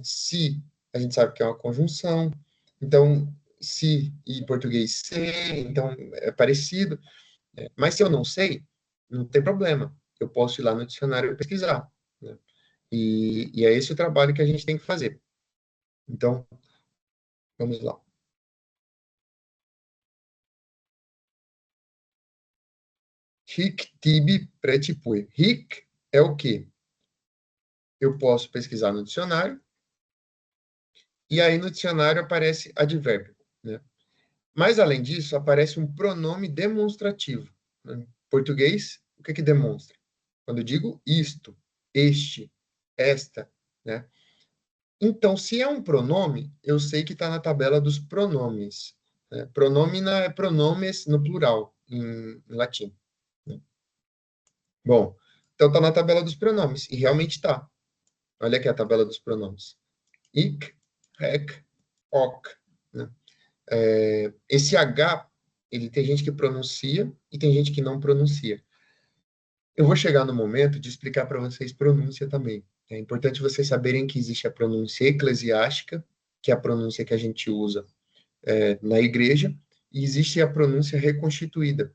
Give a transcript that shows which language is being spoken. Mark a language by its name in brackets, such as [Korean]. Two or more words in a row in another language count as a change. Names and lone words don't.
[Portuguese] Se, a gente sabe que é uma conjunção, então, se em português se, então é parecido, né? Mas se eu não sei, não tem problema, eu posso ir lá no dicionário e pesquisar, né? E é esse o trabalho que a gente tem que fazer. Então, vamos lá. [Latin] Hic tibi pretipui. [Portuguese] Hic é o quê? Eu posso pesquisar no dicionário, e aí no dicionário aparece advérbio, né? Mas, além disso, aparece um pronome demonstrativo, né? Em português, o que que demonstra? Quando eu digo isto, este, esta, né? Então, se é um pronome, eu sei que está na tabela dos pronomes, né? Pronomina é pronomes no plural, em latim, né? Bom, então está na tabela dos pronomes, e realmente está. Olha aqui a tabela dos pronomes. Ich, [Latin] hec, hoc, [Portuguese] né? Esse H, ele tem gente que pronuncia e tem gente que não pronuncia. Eu vou chegar no momento de explicar para vocês pronúncia também. É importante vocês saberem que existe a pronúncia eclesiástica, que é a pronúncia que a gente usa na igreja, e existe a pronúncia reconstituída.